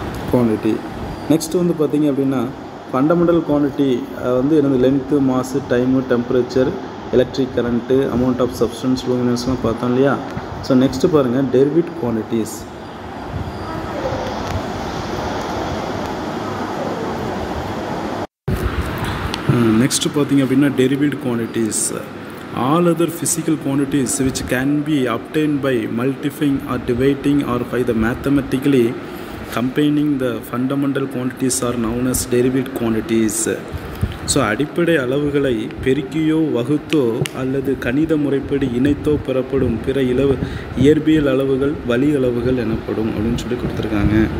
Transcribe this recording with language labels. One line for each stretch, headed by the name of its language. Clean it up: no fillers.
Tamil: Quantity. Next வந்து பார்த்திங்க அப்படின்னா ஃபண்டமெண்டல் குவான்டிட்டி வந்து என்னது, length, mass, time, temperature, electric current, amount of substance, லூமினஸ்லாம் பார்த்தோம் இல்லையா? ஸோ நெக்ஸ்ட்டு பாருங்கள், டெரிவேட் குவான்டிட்டிஸ். நெக்ஸ்ட்டு பார்த்திங்க அப்படின்னா derivate quantities.
English: All other physical quantities which can be obtained by multiplying or dividing or by the mathematically combining the fundamental quantities are known as derived quantities.
Tamil: So அடிப்படை அளவுகளை பெருக்கியோ வகுத்தோ அல்லது கணித முறைப்படி இணைத்தோ பெறப்படும் பிற இயற்பியல் அளவுகள் வழி அளவுகள் எனப்படும் அப்படின்னு சொல்லி கொடுத்துருக்காங்க.